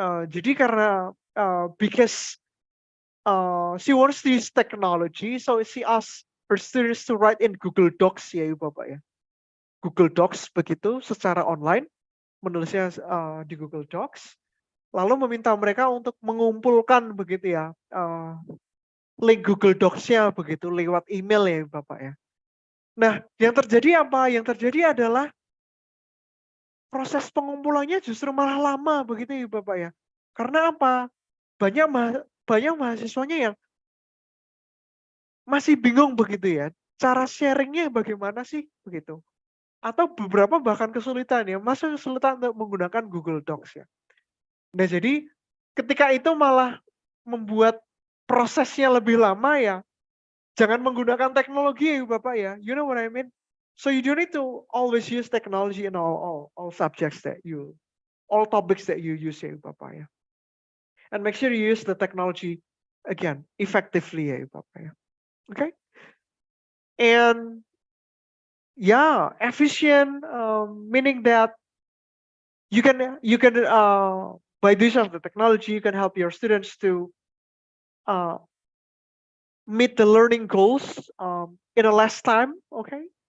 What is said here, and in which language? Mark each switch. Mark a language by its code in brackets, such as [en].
[id] Jadi karena [en] because she wants to use technology, so she asks her students to write in Google Docs ya Ibu Bapak ya. [id] Google Docs begitu secara online, menulisnya di Google Docs, lalu meminta mereka untuk mengumpulkan begitu ya link Google Docs-nya begitu lewat email ya Bapak ya. Nah, yang terjadi apa? Yang terjadi adalah proses pengumpulannya justru malah lama begitu ya Bapak ya. Karena apa? Banyak mahasiswanya yang masih bingung begitu ya. Cara sharingnya bagaimana sih begitu? Atau beberapa bahkan kesulitan ya, masih kesulitan untuk menggunakan Google Docs ya. Nah jadi ketika itu malah membuat prosesnya lebih lama ya, jangan menggunakan teknologi ya Bapak ya, [en] you know what I mean? So you don't need to always use technology in all subjects all topics that you use ya Bapak ya. And make sure you use the technology again effectively ya Bapak ya. Okay? And yeah, efficient meaning that you can by the use of the technology you can help your students to meet the learning goals in a less time, okay?